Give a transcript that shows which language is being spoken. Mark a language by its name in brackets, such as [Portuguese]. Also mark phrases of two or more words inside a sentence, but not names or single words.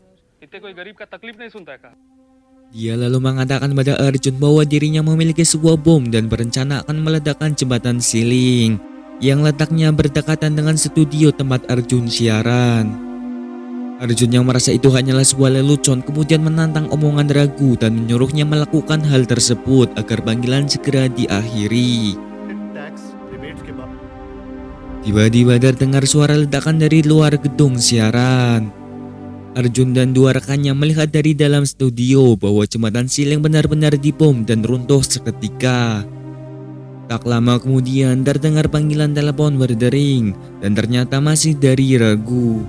[Indonesian] Dia lalu mengatakan pada Arjun bahwa dirinya memiliki sebuah bom dan berencana akan meledakkan jembatan siling yang letaknya berdekatan dengan studio tempat Arjun siaran. Arjun yang merasa itu hanyalah sebuah lelucon kemudian menantang omongan Ragu dan menyuruhnya melakukan hal tersebut agar panggilan segera diakhiri. [Hindi] टैक्स रिबेट्स के बाद [Indonesian] Tiba-tiba terdengar suara ledakan dari luar gedung siaran. Arjun dan dua rekannya melihat dari dalam studio bahwa jembatan siling benar-benar dibom dan runtuh seketika. Tak lama kemudian terdengar panggilan telepon berdering dan ternyata masih dari Ragu.